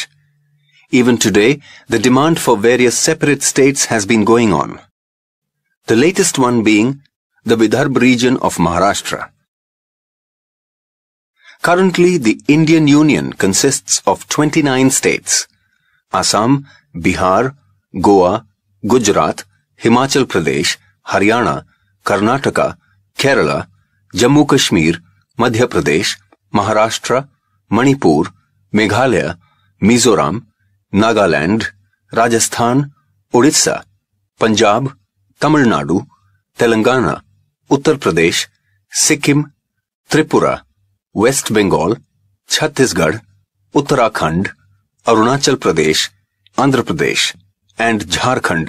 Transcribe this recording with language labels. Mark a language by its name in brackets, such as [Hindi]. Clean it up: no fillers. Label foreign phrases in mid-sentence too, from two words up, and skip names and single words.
[English] Even today, the demand for various separate states has been going on. The latest one being the Vidarbha region of Maharashtra. Currently, the Indian Union consists of 29 states: Assam, Bihar, Goa, Gujarat, Himachal Pradesh, Haryana, Karnataka, Kerala, Jammu Kashmir, Madhya Pradesh, Maharashtra, Manipur, Meghalaya, Mizoram, Nagaland, Rajasthan, Odisha, Punjab, Tamil Nadu, Telangana, Uttar Pradesh, Sikkim, Tripura, West Bengal, Chhattisgarh, Uttarakhand, Arunachal Pradesh, Andhra Pradesh, and Jharkhand.